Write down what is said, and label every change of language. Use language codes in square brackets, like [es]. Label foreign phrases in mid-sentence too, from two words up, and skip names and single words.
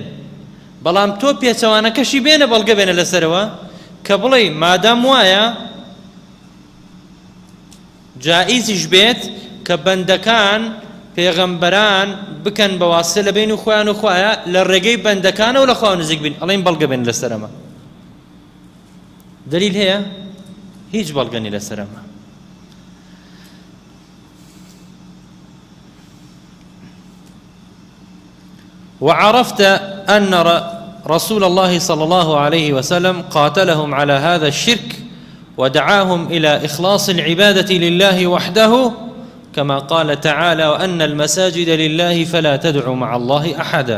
[ckb] بەڵام تۆ پێچەوانەکەشی بێنە بەڵگە بێنە لەسەرەوە کە بڵێ مادام وایە جائیزیش بێت کە بەندەکان پێغەمبەران بکەن بە واسطە لە بین و خۆیان و خوایە لە ڕێگەی بەندەکانە و لە خوا نزیک بین، ئەڵێن بەڵگە بێن لەسەرەمە. دلیل هەیە؟ هیچ بەڵگەنی لەسەرەمە. [ar] وعرفت أن رسول الله صلى الله عليه وسلم قاتلهم على هذا الشرك ودعاهم إلى إخلاص العبادة لله وحده كما قال تعالى وأن المساجد لله فلا تدعوا مع الله أحدا.